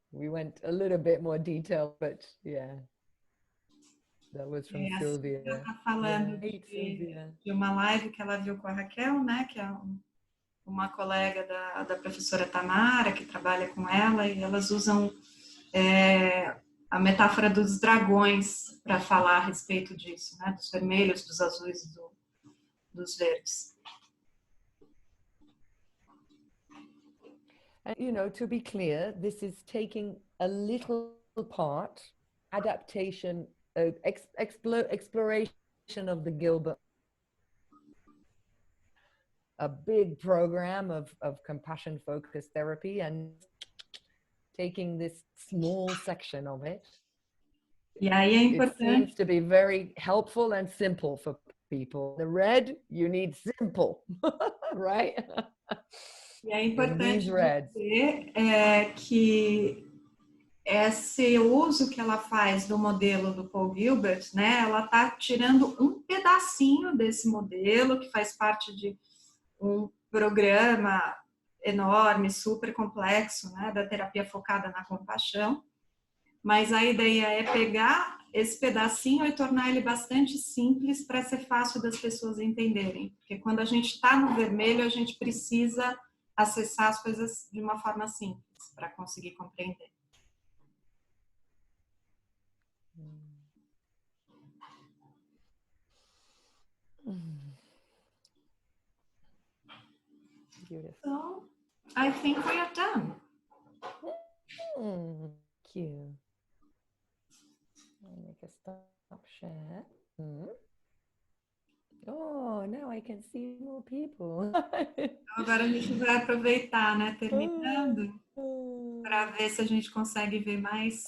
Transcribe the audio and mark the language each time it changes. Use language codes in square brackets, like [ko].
[en] We went a little bit more detail, but yeah. That was from Sylvia. [pt] Ela está falando de uma live que ela viu com a Raquel, né? Que é uma colega da professora Tamara, que trabalha com ela, e elas usam a metáfora dos dragões para falar a respeito disso, né? Dos vermelhos, dos azuis e dos verdes. [en] And, you know, to be clear, this is taking a little part, adaptation, exploration of the Gilbert, a big program of compassion-focused therapy, and taking this small section of it. [pt] E aí é importante. [en] It seems to be very helpful and simple for people. The red, you need simple, right? [pt] E é importante dizer que esse uso que ela faz do modelo do Paul Gilbert, né, ela está tirando um pedacinho desse modelo que faz parte de um programa enorme, super complexo, né, da terapia focada na compaixão. Mas a ideia é pegar esse pedacinho e tornar ele bastante simples para ser fácil das pessoas entenderem. Porque quando a gente está no vermelho, a gente precisa acessar as coisas de uma forma simples para conseguir compreender. [en] Beautiful. So, I think we are done. Thank you. I'll make a stop share. Oh, now I can see more people. [pt] Agora a gente vai aproveitar, né, terminando, para ver se a gente consegue ver mais.